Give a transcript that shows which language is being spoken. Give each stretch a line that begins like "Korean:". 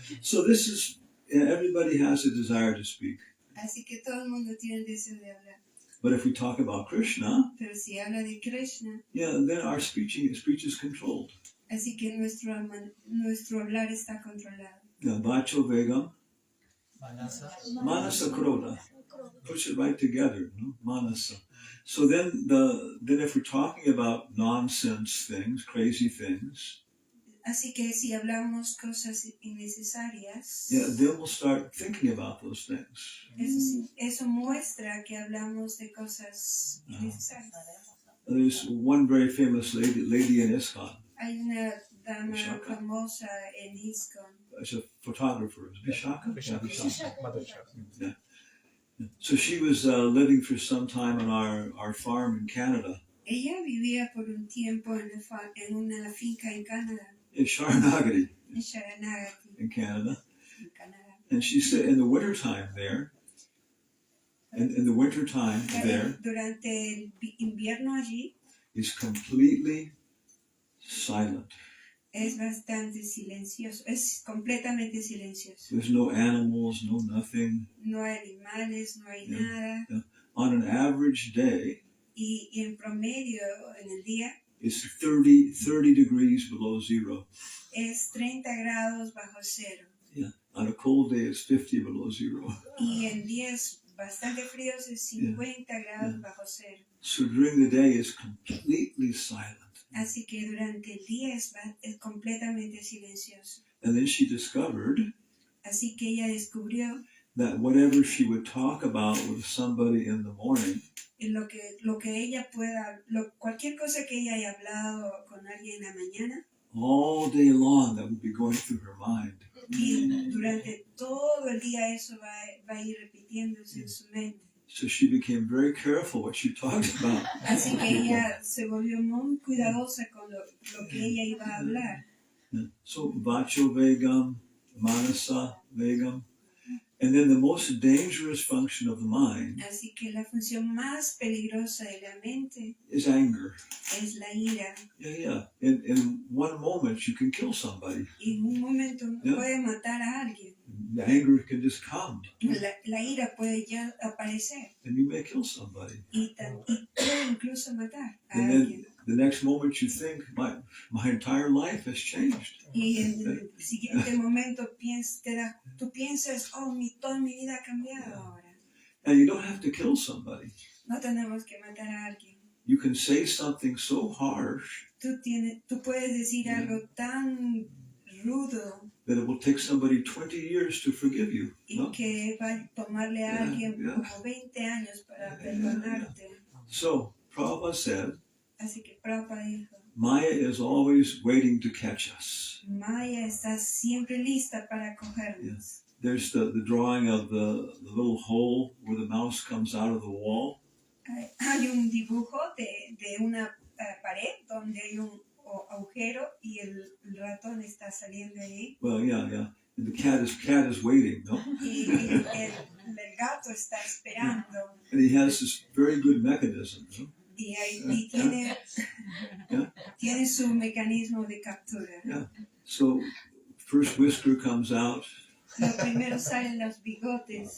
English: So this is, everybody has a desire to speak.
Spanish: Así que todo el mundo tiene el deseo de hablar.
English: But if we talk about Krishna,
Spanish: Pero si habla de Krishna,
English: yeah, then our speech is controlled.
Spanish: así que nuestro hablar está controlado.
Sanskrit: Yeah, Vacho Vegam, Manasa Kroda.
English: Push it right together, no? Manasa. So then if we're talking about nonsense things, crazy things,
Spanish: Así que si hablamos cosas innecesarias,
English: yeah, then we'll start thinking about those things.
Spanish: eso muestra que hablamos de cosas innecesarias.
English: There's one very famous lady in ISKCON.
Spanish: Hay una dama Vishaka. famosa en ISKCON.
English: She's a photographer. Vishaka? Yeah, Vishaka. Madhu. Yeah. So she was living for some time on our farm in Canada.
Spanish: Ella vivía por un tiempo en una finca en Canadá,
English: In Sharanagati,
Spanish: en Sharanagati,
English: in Canada.
Spanish: en Canadá.
English: And she said in the wintertime there, in the wintertime there,
Spanish: Durante el invierno allí
English: is completely silent.
Spanish: es bastante silencioso, es completamente silencioso.
English: There's no animals, no nothing.
Spanish: No hay animales, no hay
English: Yeah.
Spanish: nada.
English: Yeah. On an average day,
Spanish: Y en promedio, en el día,
English: it's 30 degrees below zero.
Spanish: es 30 grados bajo cero.
English: Yeah. On a cold day, it's 50 below zero.
Spanish: Y en días bastante fríos es 50 grados
English: Yeah.
Spanish: bajo cero.
English: So during the day, it's completely silent.
Spanish: Así que durante el día es completamente silencioso.
English: And then she discovered
Spanish: Así que ella descubrió
English: that whatever she would talk about with somebody in the morning,
Spanish: lo que ella pueda, cualquier cosa que ella haya hablado con alguien en la mañana,
English: all day long, that would be going through her mind.
Spanish: y durante todo el día eso va a ir repitiéndose en su mente.
English: So she became very careful what she talked about.
Spanish: Así que ella se volvió muy cuidadosa con lo que ella iba a hablar.
Sanskrit: So Vacho Vegam, Manasa Vegam.
English: And then the most dangerous function of the mind
Spanish: Así que la función más peligrosa de la mente
English: is anger.
Spanish: es la ira.
English: Yeah. In one moment, you can kill somebody.
Spanish: Y en un momento puede matar a alguien.
English: The anger can just come.
Spanish: La ira puede ya aparecer
English: And you may kill somebody.
Spanish: y puede incluso matar a
English: And
Spanish: alguien.
English: then the next moment you think, my entire life has changed.
Spanish: Y en el siguiente momento tú piensas, toda mi vida ha cambiado ahora.
English: And you don't have to kill somebody.
Spanish: No tenemos que matar a alguien.
English: You can say something so harsh
Spanish: Tú puedes decir algo tan rudo
English: that it will take somebody 20 years to forgive you.
Spanish: y
English: No?
Spanish: que va a tomarle a alguien como 20 años para perdonarte.
English: So Prabhupada said,
Spanish: Así que Prabhupada dijo,
English: Maya is always waiting to catch us.
Spanish: Maya está siempre lista para cogernos.
English: There's the drawing of the little hole where the mouse comes out of the wall.
Spanish: Hay un dibujo de una pared donde hay un agujero y el ratón está saliendo ahí.
English: Well, yeah. And the cat is waiting, no?
Spanish: Y el gato está esperando.
English: And he has this very good mechanism, no?
Spanish: Y tiene su mecanismo de captura.
English: Yeah. So first whisker comes out.
Spanish: Lo primero salen los bigotes.